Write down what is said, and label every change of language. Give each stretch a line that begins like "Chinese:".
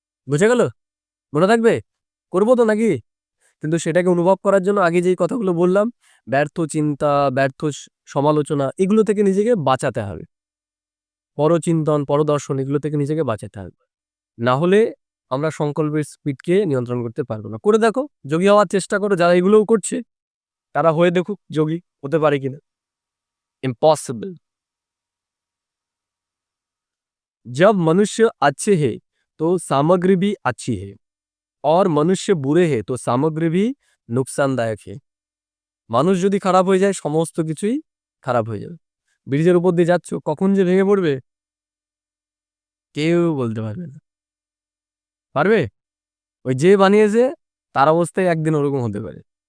Bangla: বুঝে গেল? মনে থাকবে? করবো তো নাকি? কিন্তু সেটাকে অনুভব করার জন্য আগে যেই কথাগুলো বললাম, ব্যর্থ চিন্তা, ব্যর্থ সমালোচনা, এগুলো থেকে নিজেকে বাঁচাতে হবে। পরচিন্তন, পরদর্শন, এগুলো থেকে নিজেকে বাঁচাতে হবে। না হলে আমরা সংকল্পের স্পিডকে নিয়ন্ত্রণ করতে পারবো না। করে দেখো, যোগী হওয়ার চেষ্টা করো, যারা এগুলোও করছে তারা হয়ে দেখুক যোগী হতে পারে কিনা।
English: Impossible.
Hindi: जब मनुष्य अच्छे है तो सामग्री भी अच्छी है, और मनुष्य बुरे है तो सामग्री भी नुकसानदायक है।
Bangla: মানুষ যদি খারাপ হয়ে যায়, সমস্ত কিছুই খারাপ হয়ে যাবে। ব্রিজের উপর দিয়ে যাচ্ছ, কখন যে ভেঙে পড়বে কেউ বলতে পারবে না। পারবে? ওই যে বানিয়েছে তার অবস্থায় একদিন ওরকম হতে পারে।